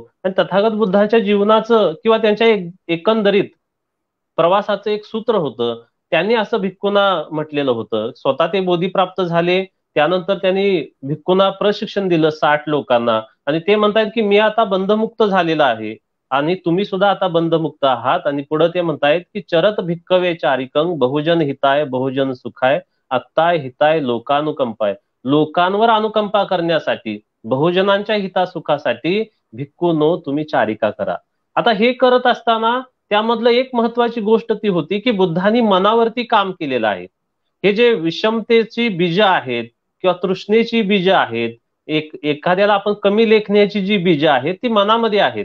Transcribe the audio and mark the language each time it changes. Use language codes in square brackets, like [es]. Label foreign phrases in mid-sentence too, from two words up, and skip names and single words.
[mr] आणि तथागत बुद्धांच्या जीवनाचं किंवा त्यांच्या एकंदरीत प्रवासाचं एक सूत्र होतं. त्यांनी असं भिक्खूंना म्हटलेलं होतं, स्वतः ते बोधीप्राप्त झाले त्यानंतर त्यांनी भिक्खूंना प्रशिक्षण दिलं 60 लोकांना आणि ते म्हणतात की मी आता बंधमुक्त झालेला आहे. आणि तुम्ही सुद्धा आता बंधमुक्त आहात. आणि पुढे ते म्हणतायत की [pi] चरत भिक्कवे चारिकंग बहुजन हिताय बहुजन सुखाय अत्ताय हिताय लोकानुकंपाय. [mr] लोकांवर अनुकंपा करण्यासाठी, बहुजनांच्या हितासुखासाठी भिक्खूनो तुम्ही चारिका करा. आता हे करत असताना त्यामधलं एक महत्वाची गोष्ट ती होती की बुद्धांनी मनावरती काम केलेलं आहे. हे जे विषमतेची बीज आहेत किंवा तृष्णेची बीज आहेत, एखाद्याला आपण कमी लेखण्याची जी बीज आहेत ती मनामध्ये आहेत.